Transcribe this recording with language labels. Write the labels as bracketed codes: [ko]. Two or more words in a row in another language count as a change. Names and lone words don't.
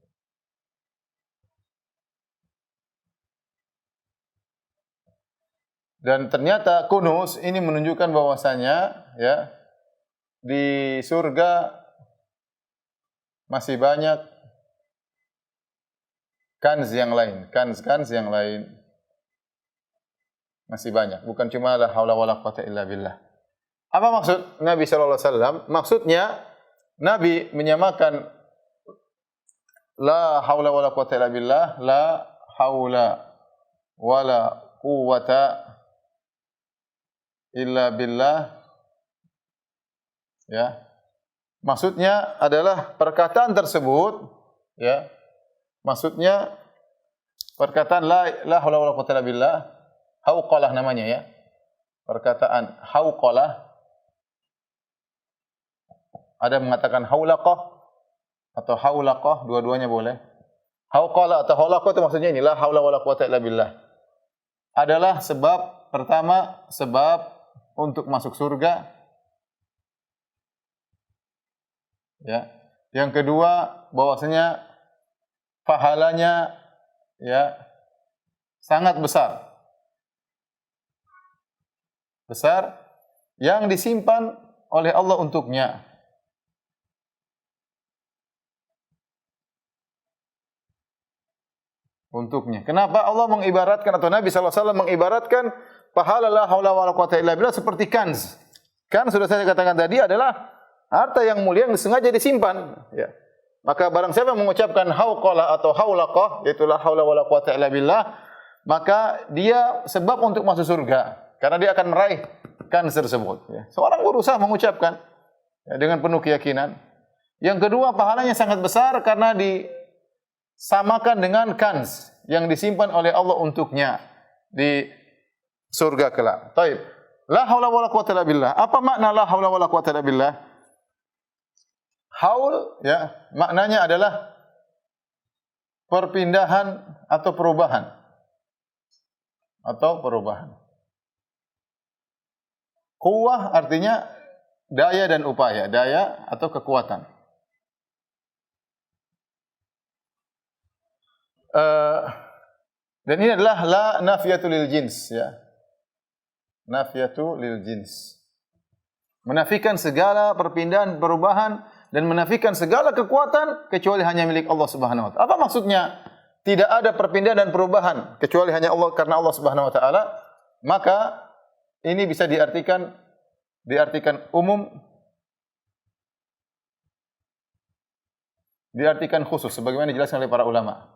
[id] Dan ternyata kunuz ini menunjukkan bahwasanya, ya, di surga masih banyak kanz yang lain, kanz yang lain. Masih banyak, bukan cuma [ar] لا حول ولا قوة إلا بالله. [id] Apa maksud Nabi [ar] صلى الله عليه وسلم? [id] Maksudnya Nabi menyamakan [ar] لا حول ولا قوة إلا بالله, لا حول ولا قوة إلا بالله, [id] ya. Maksudnya adalah perkataan tersebut, ya. Maksudnya perkataan [ar] لا حول ولا قوة إلا بالله, [id] hauqalah namanya, ya. Perkataan hauqalah, ada mengatakan haulaqah atau haulaqah, dua-duanya boleh. Hauqalah atau haulaqah itu maksudnya ini, [ar] لا حول ولا قوة إلا بالله. [id] Adalah sebab pertama, sebab untuk masuk surga. Ya. Yang kedua, bahwasanya pahalanya, ya, sangat besar. Besar yang disimpan oleh Allah untuknya. Kenapa Allah mengibaratkan, atau Nabi [ar] صلى الله عليه وسلم [id] mengibaratkan pahala [ar] لا حول ولا قوة إلا بالله [id] seperti kanz. Kan sudah saya katakan tadi adalah harta yang mulia yang sengaja disimpan, ya. Maka barang siapa mengucapkan hauqalah atau haulaqah, yaitu [ar] لا حول ولا قوة إلا بالله, [id] maka dia sebab untuk masuk surga karena dia akan meraih kanz tersebut, ya. Seorang berusaha mengucapkan, ya, dengan penuh keyakinan. Yang kedua, pahalanya sangat besar karena disamakan dengan kanz yang disimpan oleh Allah untuknya di surga kelak. Baik. [ar] لا حول ولا قوة إلا بالله. [id] Apa makna [ar] لا حول ولا قوة إلا بالله? [id] Haul, ya, maknanya adalah perpindahan atau perubahan. Quwwah artinya daya dan upaya, daya atau kekuatan. Dan ini adalah [ar] لا نافية للجنس, [id] ya. [ar] نافية للجنس. [id] Menafikan segala perpindahan, perubahan, dan menafikan segala kekuatan kecuali hanya milik Allah [ar] سبحانه وتعالى. [id] Apa maksudnya? Tidak ada perpindahan dan perubahan kecuali hanya Allah, karena Allah [ar] سبحانه وتعالى. [id] Maka ini bisa diartikan umum diartikan khusus sebagaimana dijelaskan oleh para ulama.